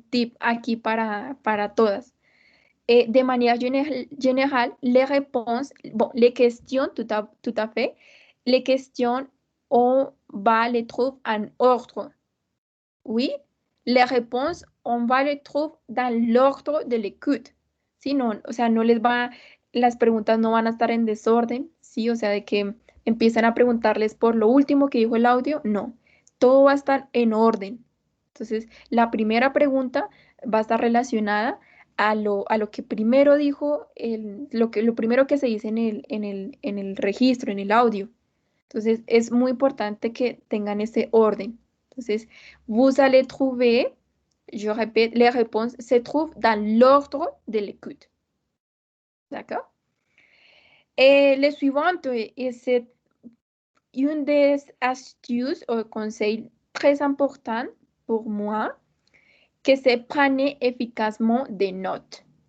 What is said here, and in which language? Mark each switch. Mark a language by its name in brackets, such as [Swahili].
[Spanish] Un tip aquí para todas. [French] De manière générale, les réponses, bon, les questions, tout à fait, les questions, on va les trouver en ordre. Oui, les réponses, on va les trouver dans l'ordre de l'écoute. [Spanish] ¿Sí? No, o sea, las preguntas no van a estar en desorden, ¿sí? O sea, de que empiezan a preguntarles por lo último que dijo el audio, no. Todo va a estar en orden. Entonces, la primera pregunta va a estar relacionada a lo que primero dijo, lo primero que se dice en el registro, en el audio. Entonces, es muy importante que tengan ese orden. [French] Entonces, vous allez trouver, je répète, les réponses se trouvent dans l'ordre de l'écoute. D'accord? Et le suivant, et c'est une des astuces ou conseils très importants pour moi, que c'est prendre efficacement des notes.